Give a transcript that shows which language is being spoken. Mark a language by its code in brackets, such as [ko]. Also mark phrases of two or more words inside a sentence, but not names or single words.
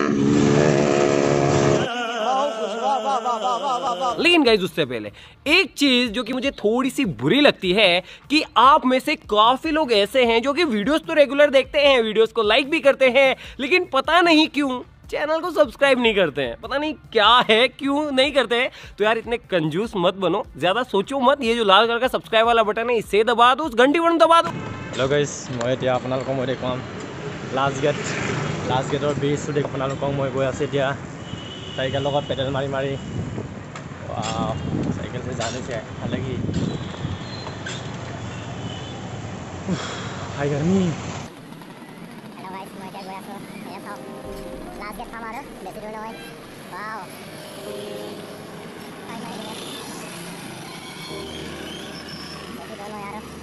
[hi] लेकिन गाइस उससे पहले एक चीज जो कि मुझे थोड़ी सी बुरी लगती है कि आप में से काफी लोग ऐसे हैं जो कि वीडियोस तो रेगुलर देखते हैं, वीडियोस को लाइक भी करते हैं, लेकिन पता नहीं क्यों चैनल को सब्सक्राइब नहीं करते हैं। पता नहीं क्या है, क्यों नहीं करते हैं। तो यार इतने कंजूस मत बनो, ज्यादा सोचो मत। ये जो लाल कलर का सब्सक्राइब वाला बटन है इसे दबा दो, उस घंटी बटन दबा दो। हेलो गाइस, मैं [as] এতিয়া আপোনালোকক মই দেখুৱাম লাষ্ট গেটৰ ব্ৰিজটো দেখি আপোনালোকক মই গৈ আছোঁ এতিয়া চাইকেল লগত পেডেল মাৰি মাৰি। [hi] साइकिल से जाने से हालांकि हाय गर्मी। हेलो गाइस, मैं क्या गया तो ये था लास्ट गेट था हमारा बेसी दूर नहीं। वाओ हाय हाय बेसी दूर नहीं यार।